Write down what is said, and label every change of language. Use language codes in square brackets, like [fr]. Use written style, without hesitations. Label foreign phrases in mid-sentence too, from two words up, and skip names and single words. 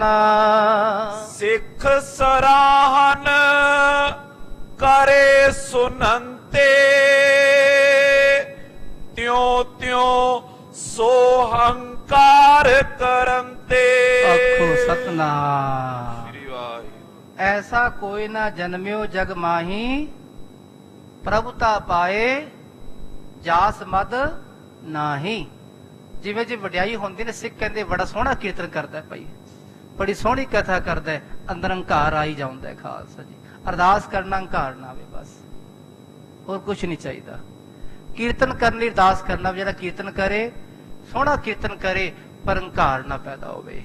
[hi] सिख सराहन करे सुनंते, तिउ तिउ सो हंकार करन ते। [pa] ਆਖੋ ਸਤਨਾਮ। ਸ੍ਰੀ ਵਾਹਿਗੁਰੂ। [hi] ऐसा कोई ना जन्म्यो जग माही, प्रभुता पाए जास मद नाही। [pa] ਜਿਵੇਂ ਜੀ ਵਡਿਆਈ ਹੁੰਦੀ ਨੇ, ਸਿੱਖ ਕਹਿੰਦੇ ਬੜਾ ਸੋਹਣਾ ਕੀਰਤਨ ਕਰਦਾ ਭਾਈ, ਬੜੀ ਸੋਹਣੀ ਕਥਾ ਕਰਦਾ, ਅੰਦਰ ਹੰਕਾਰ ਆਈ ਜਾਂਦਾ। ਖਾਲਸਾ ਜੀ, ਅਰਦਾਸ ਕਰਨਾ ਹੰਕਾਰ ਨਾ ਆਵੇ, ਬਸ ਹੋਰ ਕੁਝ ਨਹੀਂ ਚਾਹੀਦਾ। ਕੀਰਤਨ ਕਰਨ ਲਈ ਅਰਦਾਸ ਕਰਨਾ, ਜਿਹੜਾ ਕੀਰਤਨ ਕਰੇ ਸੋਹਣਾ ਕੀਰਤਨ ਕਰੇ, ਪਰ ਹੰਕਾਰ ਨਾ ਪੈਦਾ ਹੋਵੇ।